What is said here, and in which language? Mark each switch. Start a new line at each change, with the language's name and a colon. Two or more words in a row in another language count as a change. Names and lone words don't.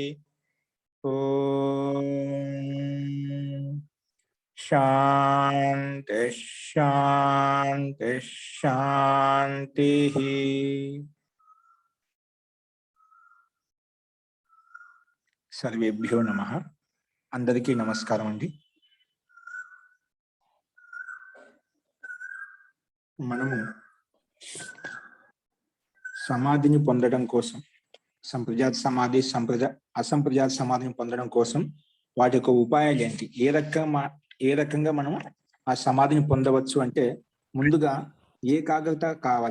Sanskrit: ओम शांति शांति शांति। सर्वेभ्यो नमः।
Telugu: అందరికీ నమస్కారం అండీ। మనము సమాధిని పొందడం కోసం సంప్రజాత సమాధి అసంప్రజాత సమాధిని పొందడం కోసం వాటి యొక్క ఉపాయాలు ఏంటి, ఏ రకంగా మనం ఆ సమాధిని పొందవచ్చు అంటే ముందుగా ఏకాగ్రత కావాలి.